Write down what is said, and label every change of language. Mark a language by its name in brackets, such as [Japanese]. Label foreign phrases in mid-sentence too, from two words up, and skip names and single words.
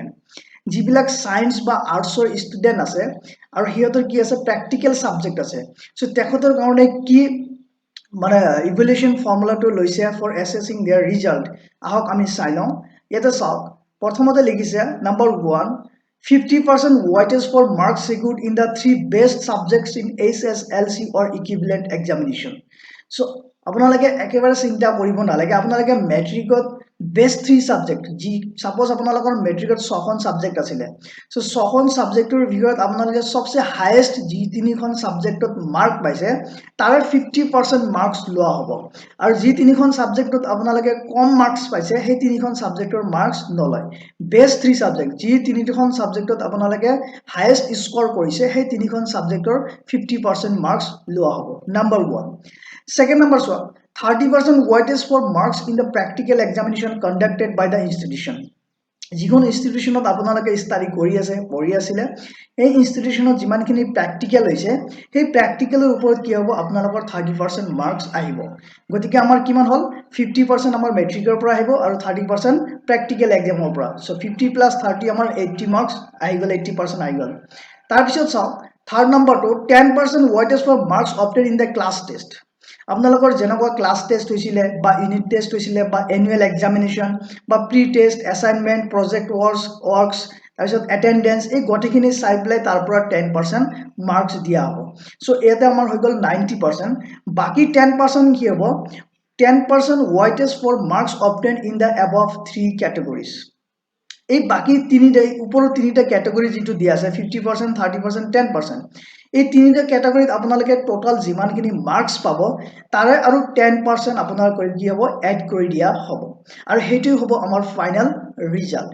[Assamese] যিবিলাক সায়েন্স বা আৰ্টছৰ ষ্টুডেন্ট আছে আৰু সিহঁতৰ কি আছে প্ৰেক্টিকেল সাবজেক্ট আছে, সো তেখেতৰ কাৰণে কি মানে [English] evaluation formula [Assamese] লৈছে [English] for assessing their result. [Assamese] আহক আমি চাই লওঁ। ইয়াতে চাওক, প্ৰথমতে লিখিছে নাম্বাৰ 1, [English] 50% weightage for marks secured in the 3 best subjects in HSLC or equivalent examination. [Assamese] So আপোনালোকে একেবাৰে চিন্তা কৰিব নালাগে। আপোনালোকে মেট্ৰিকত [English] best 3 subject, [Assamese] যি সাপোজ আপোনালোকৰ মেট্ৰিকত 6খন সাবজেক্ট আছিল, সো 6খন সাবজেক্টৰ ভিতৰত আপোনালোকে সবচে হাইয়েষ্ট যি 3খন সাবজেক্টত মাৰ্ক পাইছে তাৰে 50% মাৰ্কস লোৱা হ'ব, আৰু যি 3খন সাবজেক্টত আপোনালোকে কম মাৰ্কস পাইছে সেই 3খন সাবজেক্টৰ মাৰ্কস নলয়। [English] best 3 subject, [Assamese] যি 3খন সাবজেক্টত আপোনালোকে [English] highest score [Assamese] কৰিছে সেই 3খন সাবজেক্টৰ 50% মাৰ্কস লোৱা হ'ব। নাম্বাৰ 1। [English] Second number, 30% weightage for marks in the practical examination conducted by the institution. [Assamese] যিখন ইনষ্টিটিউশনত আপোনালোকে ষ্টাডি কৰি আছে পঢ়ি আছিলে, এই ইনষ্টিটিউশনত যিমানখিনি প্ৰেক্টিকেল হৈছে সেই প্ৰেক্টিকেলৰ ওপৰত কি হ'ব আপোনালোকৰ 30% মাৰ্কস আহিব। গতিকে আমাৰ কিমান হ'ল 50% আমাৰ মেট্ৰিকৰ পৰা আহিব আৰু 30% [English] practical exam [Assamese] পৰা। সো 50 + 30 আমাৰ 80 মাৰ্কস আহি গ'ল, 80% আহি গ'ল। তাৰ পিছত চাওক [English] third number 10% weightage for marks obtained in the class test. [Assamese] আপোনালোকৰ যেনেকুৱা [English] class test [Assamese] হৈছিলে বা [English] unit test [Assamese] হৈছিলে বা [English] annual examination [Assamese] বা [English] pre test, assignment, project works, [Assamese] তাৰপিছত এটেণ্ডেঞ্চ, এই গোটেইখিনি চাই পেলাই তাৰ পৰা 10% মাৰ্কস দিয়া হ'ব। সো ইয়াতে আমাৰ হৈ গ'ল 90%। বাকি 10% কি হ'ব, [English] 10% weightage for marks obtained in the above 3 categories. [Assamese] এই বাকি তিনিটা ওপৰৰ তিনিটা ক্যাটাগৰী যেটো দিয়া আছে 50%, 30%, 10%, এই তিনিটা ক্যাটাগৰীত আপোনালোকে টোটাল যিমানখিনি মাৰ্কস পাব তাৰে আৰু 10% আপোনাৰ কৰি কি হ'ব এড কৰি দিয়া হ'ব, আৰু হেতু হ'ব আমাৰ ফাইনাল ৰিজাল্ট।